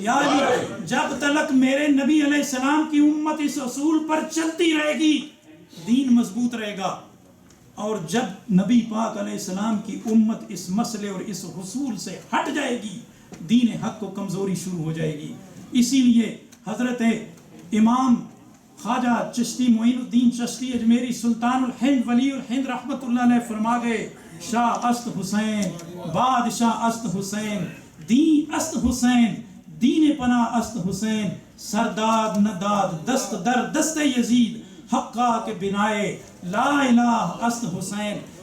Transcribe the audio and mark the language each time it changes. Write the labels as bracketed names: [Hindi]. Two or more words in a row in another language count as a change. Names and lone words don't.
[Urdu] یعنی جب تک میرے نبی علیہ السلام کی امت اس اصول پر چلتی رہے گی دین مضبوط رہے گا، اور جب نبی پاک علیہ السلام کی امت اس مسئلے اور اس حصول سے ہٹ جائے گی دین حق کو کمزوری شروع ہو جائے گی۔ اسی لیے حضرت امام خواجہ چشتی معین الدین چشتی اجمیری سلطان الہند ولی الہند رحمت اللہ علیہ فرما گئے [Persian] شاہ است حسین بادشاہ است حسین دین است حسین دین پناہ است حسین سرداد نداد دست در دست یزید حقا کے بنائے لا الہ است حسین۔